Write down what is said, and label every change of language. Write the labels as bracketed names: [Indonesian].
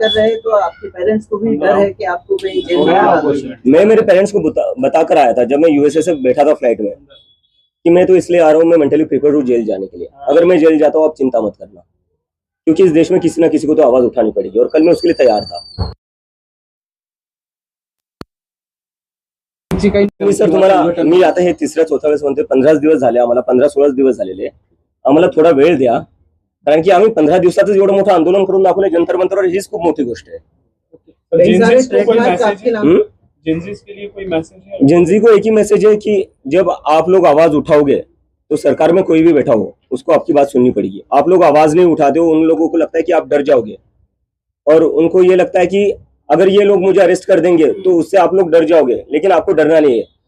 [Hindi] कर रहे हैं, तो आपके पेरेंट्स को भी डर है कि आपको कहीं जेल में डाल देंगे. मैं मेरे पेरेंट्स को बता कर आया था जब मैं यूएसए से बैठा था फ्लाइट में कि मैं तो इसलिए आ रहा हूँ, मैं मेंटली प्रिपेयर हूँ जेल जाने के लिए. अगर मैं जेल जाता हूँ आप चिंता मत करना, क्योंकि इस देश में किसी ना किसी को तो आवाज उठानी पड़ेगी और कल मैं उसके लिए तैयार था. [Marathi] मी सर तुम्हाला मी आता हे 3-4 वेळेस म्हणते, 15 दिवस झाले आम्हाला, 15-16 दिवस झालेले. आम्हाला थोडा वेळ द्या, कारण की आम्ही 15 दिवसातच एवढं मोठं आंदोलन करून दाखवलं जंतर मंतरवर. हीच खूप मोठी गोष्ट आहे. [Hindi] कई सारे जेंजीस को कोई ट्रेडमार्क मैसेज आपके है? नाम जेंजीस के लिए कोई मैसेज है? जेनजी को एक ही मैसेज है कि जब आप लोग आवाज उठाओगे तो सरकार में कोई भी बैठा हो उसको आपकी बात सुननी पड़ेगी. आप लोग आवाज नहीं उठाते हो, उन लोगों को लगता है कि आप डर जाओगे, और उनको ये लगता है कि अगर ये लोग मुझे अरेस्ट कर देंगे तो उससे आप लोग डर जाओगे. लेकिन आपको डरना नहीं है.